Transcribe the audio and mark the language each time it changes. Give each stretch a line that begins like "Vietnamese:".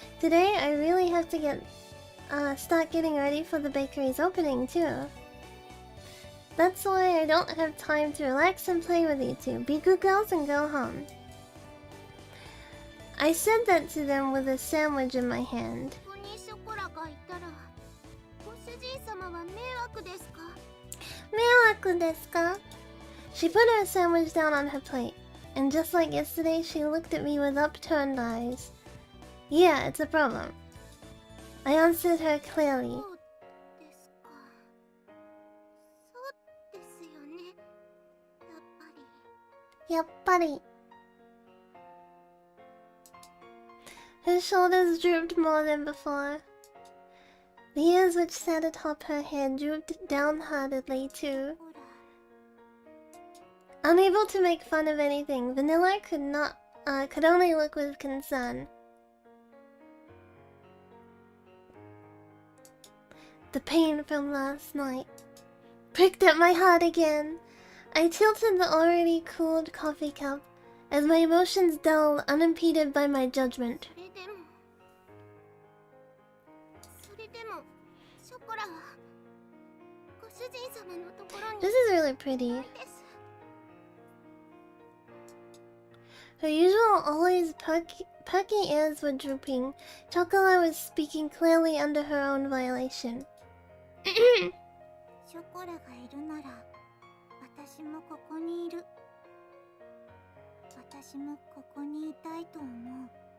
English: Today, I really have to start getting ready for the bakery's opening too. That's why I don't have time to relax and play with you two. Be good girls and go home. I said that to them with a sandwich in my hand.
Japanese: ここにショコラがいたらご主人様は迷惑ですか？迷惑ですか?
English: She put her sandwich down on her plate, and just like yesterday, she looked at me with upturned eyes. Yeah, it's a problem. I answered her clearly.
Japanese: そうですか。そうですよね。やっぱり。やっぱり.
English: Her shoulders drooped more than before. The ears which sat atop her head drooped downheartedly too.
Japanese: ほら。
English: Unable to make fun of anything, Vanilla could only look with concern. The pain from last night pricked at my heart again. I tilted the already cooled coffee cup as my emotions dulled, unimpeded by my judgment.
Japanese: それでもショコラはご主人様のところに
English: This is really pretty.
Japanese: です。
English: Her usual always perky ears were drooping. Chocola was speaking clearly under her own violation.
Japanese: ショコラがいるなら私もここにいる。私もここにいたいと思う。